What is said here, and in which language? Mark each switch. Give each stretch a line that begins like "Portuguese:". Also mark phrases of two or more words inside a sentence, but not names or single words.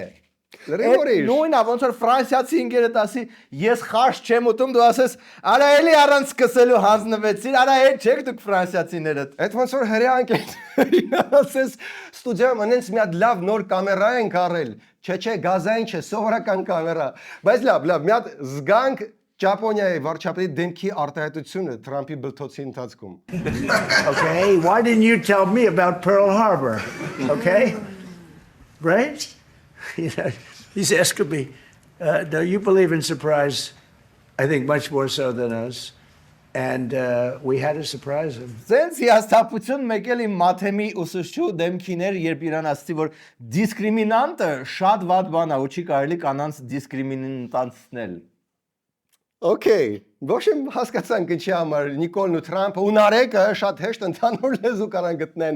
Armenian: Նույնն է, ոնց որ ֆրանսիացի ընկերդ ասի, ես խաշ չեմ ուտում, դու ասես, արա էլի առանց սկսելու հանձնվեցիր, արա հետ չեք դուք ֆրանսիացիները։ Այդ ոնց որ հրեա ընկերն ասես, ստուդիայում անենց մի հատ լավ նոր կամերա ենք առել։ Չէ, գազային չէ, սովորական կամերա։ Բայց լավ, մի հատ զգանք Ճապոնիայի վարչապետի դեմքի արտահայտությունը Թրամփի բլթոցի ընթացքում։
English: Okay, why didn't you tell me about Pearl Harbor? Okay? Right? You know, he's asking me, no, you believe in surprise, I think much more so than us. And we had to surprise him.
Armenian: Սենց հիասթափություն մեկ էլ իմ մաթեմի ուսուցչու դեմքիներ, երբ իրան ասցի, որ դիսկրիմինանտը շատ վատ բան է, ու չի կարելի կանանց դիսկրիմինանտացնել։ Okay, ոչ եմ հասկացանք ինչի համար Նիկոլն ու Թրամփը ու Նարեկը շատ հեշտ ընդհանուր լեզու կարան գտնեն։